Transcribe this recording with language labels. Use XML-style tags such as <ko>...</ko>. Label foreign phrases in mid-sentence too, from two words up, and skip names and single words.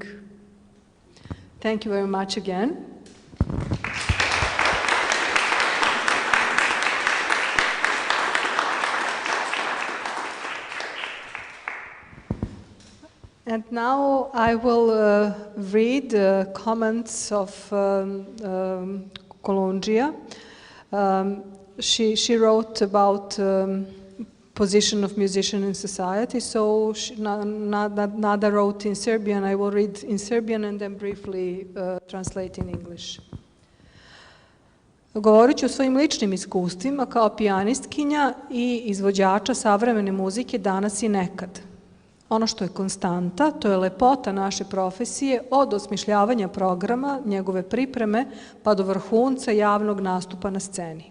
<en>Thank you very much again. And now I will read comments of Kolundžija. She wrote about position of musician in society, so Nada wrote in Serbian. I will read in Serbian and then briefly translate in English.</en> <sr>Govorit ću o svojim ličnim iskustvima kao pijanistkinja i izvođača savremene muzike danas i nekad. Ono što je konstanta, to je lepota naše profesije od osmišljavanja programa, njegove pripreme, pa do vrhunca javnog nastupa na sceni.</sr>